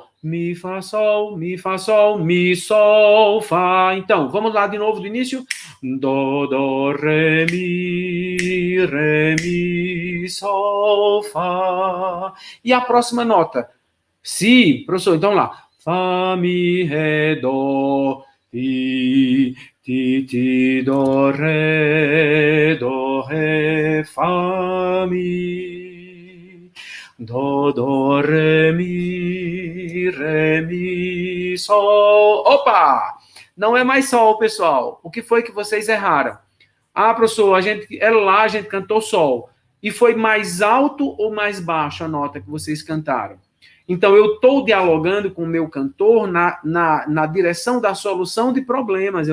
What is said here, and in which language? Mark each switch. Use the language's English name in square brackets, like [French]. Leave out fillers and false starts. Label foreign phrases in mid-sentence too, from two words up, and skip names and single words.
[Portuguese] Mi, fá, sol, mi, sol, fá. Então, vamos lá de novo do início. Dó, ré, mi, sol, fá. E a próxima nota? Si, professor, então lá. Fá, mi, ré, dó, ti, dó, ré, fá, mi. Dó, ré, mi, sol. Opa! Não é mais sol, pessoal. O que foi que vocês erraram? Ah, professor, a gente cantou sol. E foi mais alto ou mais baixo a nota que vocês cantaram? Então, eu estou dialogando com o meu cantor na direção da solução de problemas.